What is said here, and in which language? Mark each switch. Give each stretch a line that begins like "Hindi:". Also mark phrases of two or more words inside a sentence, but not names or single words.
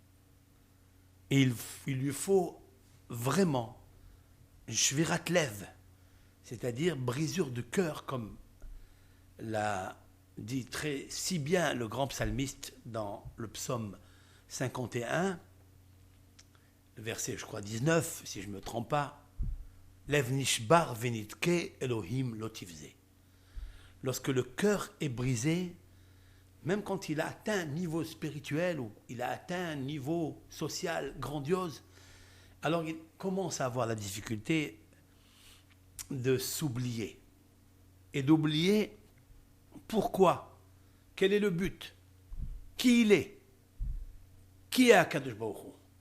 French: Et il lui faut vraiment
Hebrew: שבירת לב,
French: c'est-à-dire brisure de cœur, comme l'a dit si bien le grand psalmiste dans le psaume 51, le verset, je crois, 19, si je ne me trompe pas,
Hebrew: לב נשבר ונדכה אלהים לא תבזה.
French: Lorsque le cœur est brisé, même quand il a atteint un niveau spirituel ou il a atteint un niveau social grandiose, alors il commence à avoir la difficulté de s'oublier et d'oublier pourquoi, quel est le but, qui il est, qui est
Hebrew: הקדוש ברוך הוא.